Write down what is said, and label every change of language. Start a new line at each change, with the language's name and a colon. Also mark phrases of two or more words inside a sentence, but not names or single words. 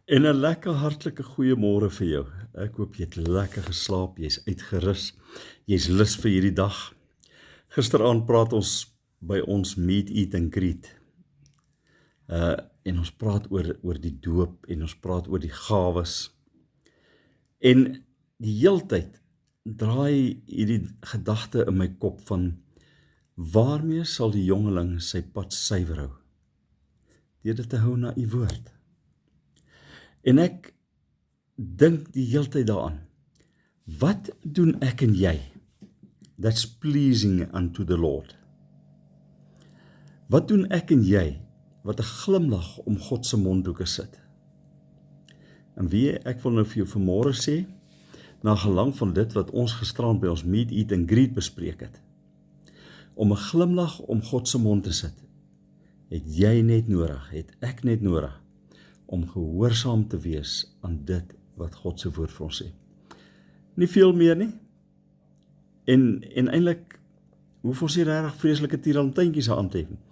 Afrikaans: En 'n lekker hartlike goeiemôre vir jou. Ek hoop jy het lekker geslaap, jy's uitgerus, jy's lus vir hierdie dag. Gisteraand praat ons by ons
English: meet, eat and greet.
Afrikaans: En ons praat oor die doop en ons praat oor die gawes. En die heeltyd draai hierdie gedagte in my kop van waarmee sal die jongeling sy pad suiwer hou? Deur dit te hou na u woord. En ek dink die heeltyd daaraan, wat doen ek en jy
English: that's pleasing unto the Lord?
Afrikaans: Wat doen ek en jy wat 'n glimlag om God se mondhoeke sit? En ek wil nou vir jou vanmôre sê, na gelang van dit wat ons gisterand by ons
English: meet, eat and greet
Afrikaans: bespreek het, om 'n glimlag om God se mond te sit, het jy net nodig, het ek net nodig, om gehoorsaam te wees aan dit wat God se woord vir ons sê. Nie veel meer nie. En eintlik hoef ons nie regtig vreeslike tierantuintjies aan te hê nie.